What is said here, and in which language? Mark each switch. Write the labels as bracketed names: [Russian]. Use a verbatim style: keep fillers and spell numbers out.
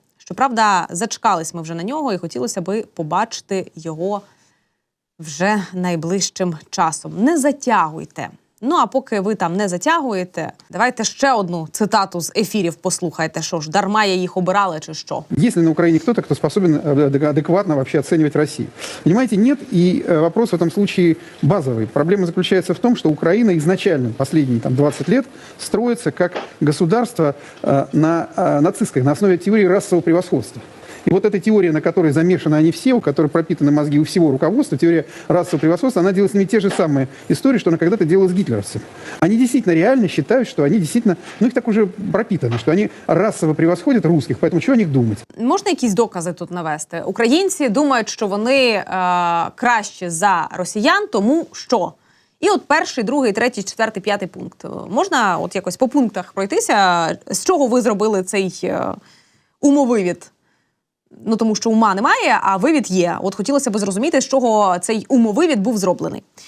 [Ukrainian] Щоправда, зачекались ми вже на нього і хотілося би побачити його вже найближчим часом. Не затягуйте. Ну, а поки ви там не затягуєте, давайте ще одну цитату з ефірів послухайте. Що ж, дарма я їх обирала чи що? [Russian] Есть ли на Украине кто-то, кто способен адекватно вообще оценивать Россию? Понимаете, нет. И вопрос в этом случае базовый. Проблема заключается в том, что Украина изначально последние там, двадцать лет строится как государство э, на э, нацистской, на основе теории расового превосходства. И вот эта теория, на которой замешаны они все, у которой пропитаны мозги у всего руководства, теория расового превосходства, она делает с ними те же самые истории, что она когда-то делала с гитлеровцами. Они действительно реально считают, что они действительно, ну их так уже пропитано, что они расово превосходят русских, поэтому чего о них думать? [Ukrainian] Можна якісь докази тут навести? Українці думають, що вони е, краще за росіян, тому що? І от перший, другий, третій, четвертий, п'ятий пункт. Можна от якось по пунктах пройтися? З чого ви зробили цей е, умовивід? Ну, тому що ума немає, а вивід є. От хотілося б зрозуміти, з чого цей умовивід був зроблений.